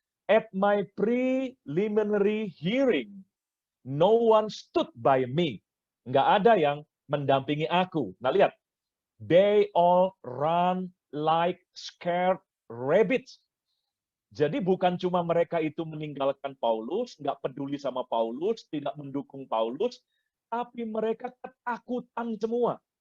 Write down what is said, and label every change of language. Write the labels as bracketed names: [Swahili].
[English] At my preliminary hearing, no one stood by me. [Indonesian] Nggak ada yang mendampingi aku. Nah, lihat. [English] They all run like scared rabbits. [Indonesian] Jadi bukan cuma mereka itu meninggalkan Paulus, nggak peduli sama Paulus, tidak mendukung Paulus, tapi mereka ketakutan semua.